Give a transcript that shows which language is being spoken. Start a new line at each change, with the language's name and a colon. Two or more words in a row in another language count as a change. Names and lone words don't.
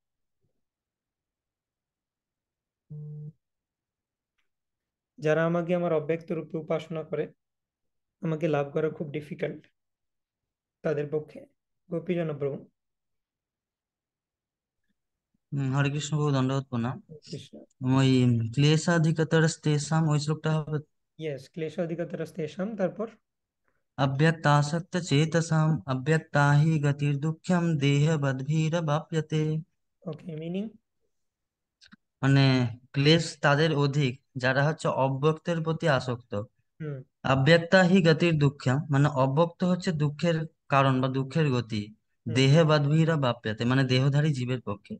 Bangla: যারা আমাকে আমার অব্যক্ত রূপে উপাসনা করে আমাকে লাভ করা খুব ডিফিকাল্ট তাদের পক্ষে। গোপীজন প্রভু। হরে কৃষ্ণ প্রভু, দণ্ডবোধ প্রণাম। কৃষ্ণ। ওই ক্লেশাধিকতরস্তেষাম ওই শ্লোকটা হবে। ইয়েস, ক্লেশাধিকতরস্তেষাম, তারপর
Sanskrit: अव्यक्तासक्त चेतसाम अव्यक्ता ही गतिर्दुःखम देहबद्भिरवाप्यते।
English: Okay, meaning?
Bangla: মানে ক্লেশ তাদের অধিক যারা হচ্ছে অব্যক্তের প্রতি আসক্ত। হুম
Sanskrit: অব্যক্তা হি গতির দুঃখম
Bangla: মানে অব্যক্ত হচ্ছে দুঃখের কারণ বা দুঃখের গতি। হুম
Sanskrit: দেহে বাদ্ভিরা বাপ্যাতে
Bangla: মানে দেহধারী জীবের পক্ষে।